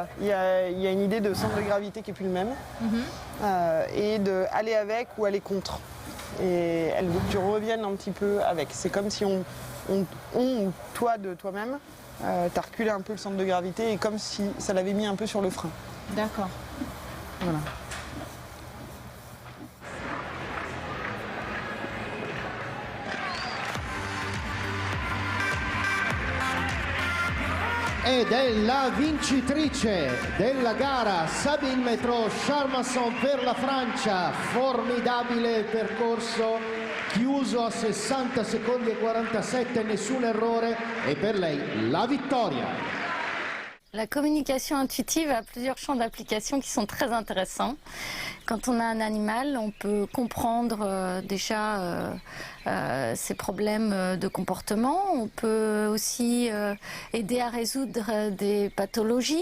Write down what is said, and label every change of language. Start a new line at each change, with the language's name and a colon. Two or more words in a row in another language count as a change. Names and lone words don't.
French: Il y a une idée de centre de gravité qui est plus le même et de aller avec ou aller contre. Et elle veut que tu reviennes un petit peu avec. C'est comme si toi de toi-même, t'as reculé un peu le centre de gravité et comme si ça l'avait mis un peu sur le frein. D'accord. Voilà.
Italian: Ed è la vincitrice della gara, Sabine Metro Charmasson per la Francia. Formidabile percorso, chiuso a 60 secondi e 47, nessun errore e per lei la vittoria.
French: La communication intuitive a plusieurs champs d'application qui sont très intéressants. Quand on a un animal, on peut comprendre déjà ses problèmes de comportement. On peut aussi aider à résoudre des pathologies.